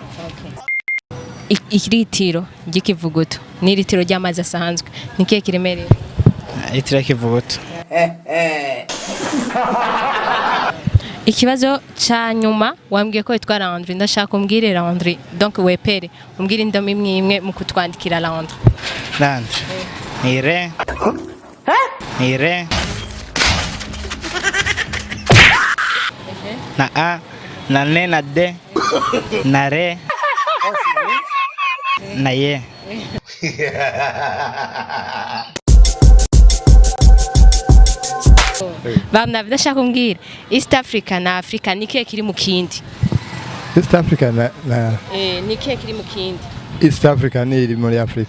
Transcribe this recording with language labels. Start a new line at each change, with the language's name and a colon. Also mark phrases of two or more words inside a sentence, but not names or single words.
Kinyarwanda: okay ikiritiro gikivuguto ni iritiro ry'amazi asanzwe ni kihe kiremereye iritiro kivuguto Ikibazo cha nyuma wambwiye ko witwa Landry ndashaka kumbwire Landry donc wepere umbwire indomo imwe mu kutwandikira Landry Ire Ire na a na ne na de na re na ye Bana ndashaka kumbwira East Africa na Africa ni kihe kiri mu kindi East Africa na ni kihe kiri mu kindi East Africa ni iri muri Africa